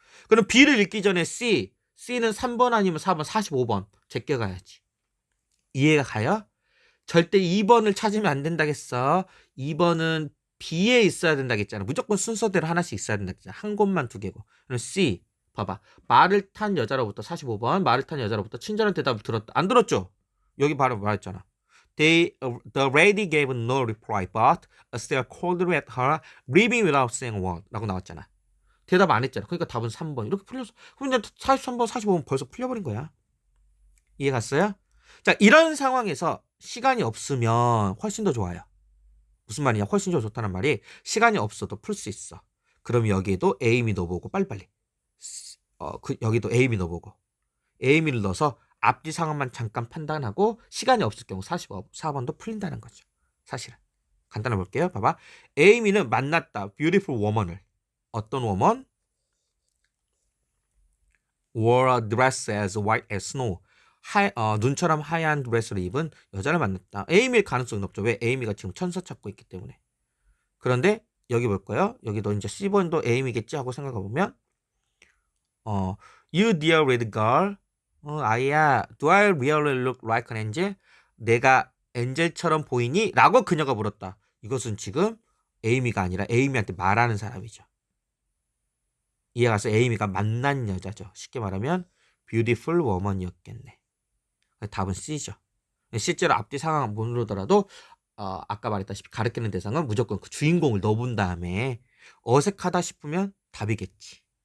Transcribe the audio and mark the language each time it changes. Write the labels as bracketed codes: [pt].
[ko] 그럼 B를 읽기 전에 C는 3번 아니면 4번, 45번 제껴가야지. 이해가 가요? 절대 2번을 찾으면 안 된다겠어. 2번은 B에 있어야 된다겠잖아. 무조건 순서대로 하나씩 있어야 된다겠잖아. 한 곳만 두 개고. 그럼 C, 봐봐. 말을 탄 여자로부터 45번, 말을 탄 여자로부터 친절한 대답을 들었다. 안 들었죠? 여기 바로 말했잖아. [en] The lady gave no reply, but stare coldly at her, leaving without saying a word. [ko] 라고 나왔잖아. 대답 안 했잖아. 그러니까 답은 3번. 이렇게 풀렸어. 그럼 이제 43번, 45번 벌써 풀려버린 거야. 이해 갔어요? 자, 이런 상황에서 시간이 없으면 훨씬 더 좋아요. 무슨 말이냐? 훨씬 더 좋다는 말이, 시간이 없어도 풀 수 있어. 그럼 여기에도 에이미 넣어보고 빨리빨리. 여기도 에이미 넣어보고. 에이미를 넣어서 앞뒤 상황만 잠깐 판단하고 시간이 없을 경우 44번도 풀린다는 거죠. 사실은. 간단히 볼게요. 봐봐. 에이미는 만났다. beautiful woman 을. 어떤 woman? [en] wore a dress as white as snow. [ko] 눈처럼 하얀 드레스를 입은 여자를 만났다. 에이미일 가능성이 높죠. 왜? 에이미가 지금 천사 찾고 있기 때문에. 그런데 여기 볼까요? [en] 여기도 이제 C번도 에이미겠지 하고 생각해보면 You dear red girl, 아이야, do I really look like an angel? [ko] 내가 엔젤처럼 보이니? 라고 그녀가 물었다. 이것은 지금 에이미가 아니라 에이미한테 말하는 사람이죠. 이해가서 에이미가 만난 여자죠. 쉽게 말하면 beautiful woman 이었겠네. 답은 C죠. 실제로 앞뒤 상황 모르더라도 아까 말했다시피 가르치는 대상은 무조건 그 주인공을 넣어본 다음에 어색하다 싶으면 답이겠지.